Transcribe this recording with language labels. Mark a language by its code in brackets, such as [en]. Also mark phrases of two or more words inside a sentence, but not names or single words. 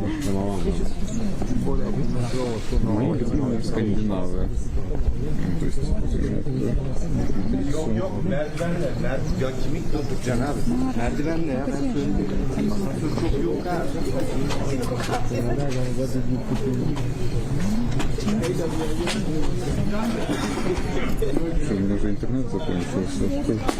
[ru] Мои любимые скандинавы. То есть [tr] Merdivenle ya ben söyledim. Asansör çok yok ha. [ru] Что, у меня уже интернет закончился.